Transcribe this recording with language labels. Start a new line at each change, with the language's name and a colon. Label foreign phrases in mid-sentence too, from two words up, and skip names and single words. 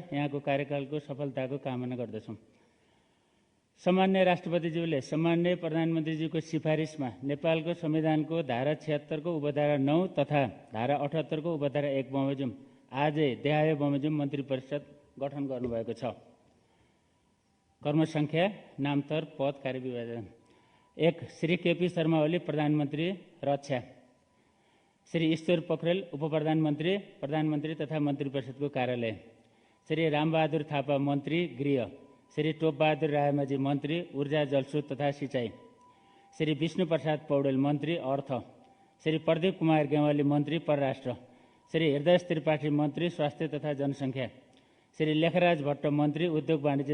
Nepali: यहाँको कार्यकालको सफलताको कामना गर्दछौँ। सामान्य राष्ट्रपतिज्यूले सामान्य प्रधानमन्त्रीज्यूको सिफारिसमा नेपालको संविधानको धारा 76 को उपधारा 9 तथा धारा 78 को उपधारा 1 बमोजिम आजै देहाय बमोजिम मन्त्री परिषद गठन गर्नुभएको छ। कर्म संख्या नामतर पद कार्यविभाजन 1 श्री केपी शर्मा ओली प्रधानमन्त्री रक्षा श्री ईश्वर पोखरेल उपप्रधानमन्त्री प्रधानमन्त्री तथा मन्त्री परिषदको कार्यालय श्री रामबहादुर थापा मन्त्री गृह श्री टोपबहादुर रायमाझी मन्त्री ऊर्जा जलस्रोत तथा सिंचाई श्री विष्णु प्रसाद पौडेल मन्त्री अर्थ श्री प्रदीप कुमार गेवाली मन्त्री परराष्ट्र श्री हृदय त्रिपाठी मन्त्री स्वास्थ्य तथा जनसङ्ख्या श्री लेखराज भट्ट मन्त्री उद्योग वाणिज्य